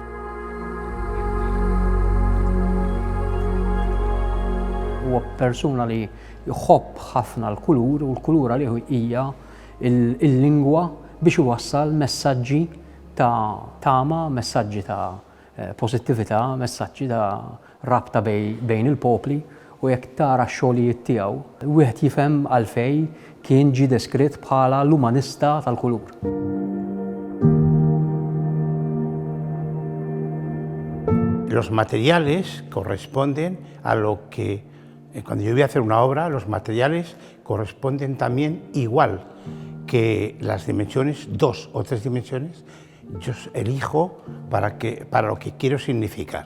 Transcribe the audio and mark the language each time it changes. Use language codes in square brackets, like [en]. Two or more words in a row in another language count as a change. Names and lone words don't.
[mt] Huwa persuna li jħobb ħafna l-kulur u l-kulura li hija il-lingwa biex iwassal messaġġi ta' tama, messaġġi ta' pożittività, messaġġi ta' rabta bejn il-popli. U jekk tara x-xogħlijiet tiegħu, wieħed jifhem għalfejn kien ġie deskritt bħala l-umanista tal-kulur. [es] Los materiales corresponden a lo que, cuando yo voy a hacer una obra, los materiales corresponden también igual que las dimensiones, 2 o 3 dimensiones, yo elijo para lo que quiero significar.